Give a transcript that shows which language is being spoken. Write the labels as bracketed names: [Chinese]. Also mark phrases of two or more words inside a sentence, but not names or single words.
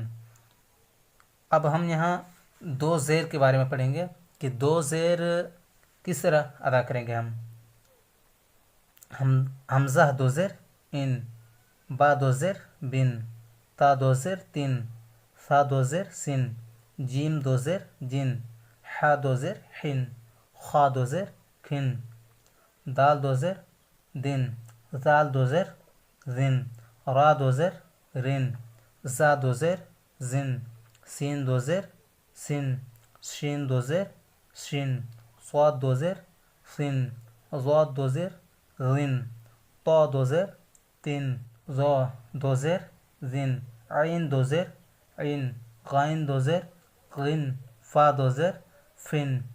[Urdu] اب ہم یہاں دو زیر کے بارے میں پڑھیں گے کہ دو زیر کس طرح ادا کریں گے ہم حمزہ دو زیر ان، با دو زیر بن، تا دو زیر تن، ثا دو زیر سن، جیم دو زیر جن، حا دو زیر حن، خا دو زیر کھن، دال دو زیر دن، ذال دو زیر زن، را دو زیر رن، زا دو زیر زن، سین دو زیر سن، شین دو زیر شن، صاد دو زیر سن، ضاد دو زیر زن، طا دو زیر تن، ظا دو زیر زن، عین دو زیر عین، غین دو زیر غن، فا دو زیر فن،